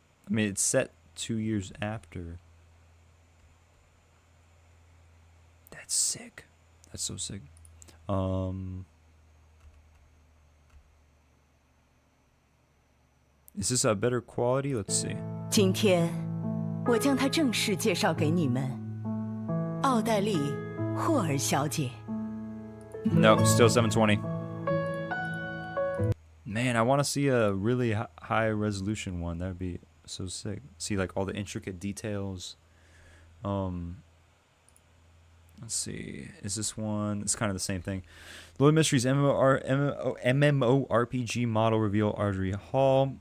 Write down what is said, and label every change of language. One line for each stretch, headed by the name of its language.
English: I mean, it's set 2 years after. That's sick. That's so sick. Is this a better quality? Let's see.
Chinese: 今天，我将她正式介绍给你们，奥黛丽·霍尔小姐。
English: No, still 720. Man, I want to see a really high resolution one. That would be so sick. See like all the intricate details. Let's see. Is this one? It's kind of the same thing. Lord of Mysteries MMORPG model reveal Audrey Hall.